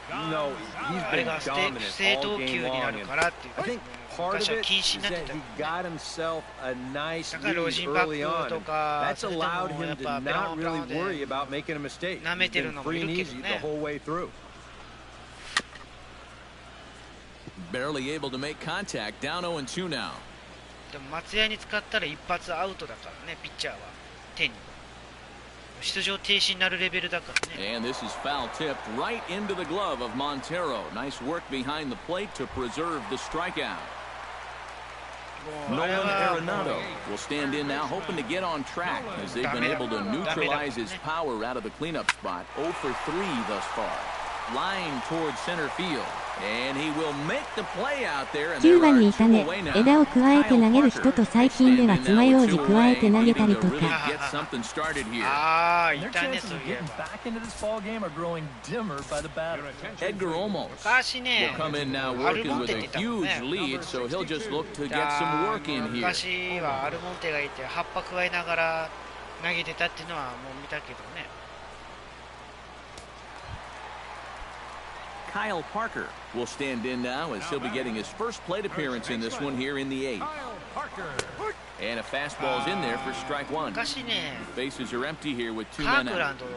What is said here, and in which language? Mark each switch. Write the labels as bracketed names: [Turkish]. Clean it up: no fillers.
[English] No, he's been dominant all game long. I think part of it is that he got himself a nice lead early on. That's allowed him to not really worry about making a mistake. He's been free and easy the whole way through. Barely able to make contact. Down 0-2 now. [Japanese] でも松屋に使ったら一発アウトだからね、ピッチャーは手に。出場停止になるレベルだからね。 [English] And this is foul tipped right into the glove of Montero. Nice work behind the plate to preserve the strikeout. Nolan Arenado will stand in now, hoping to get on track as they've been able to neutralize his power out of the cleanup spot. 0 for 3 thus far. line towards center field. And he will make the play out there. [Japanese] 9番にいたね。枝を加えて投げる人と最近では爪楊枝加えて投げたりとか。ああ、いたね、そういえば。 [English] Edgar Olmos will come in now working with a huge lead, so he'll just look to get some work in here. [Japanese] 昔はアルモンテがいて葉っぱ加えながら投げてたっていうのはもう見たけどね。 [English] Kyle Parker will stand in now as he'll be getting his first plate appearance in this one here in the 8th. And a fastball's in there for strike one. Bases are empty here with 2 men out.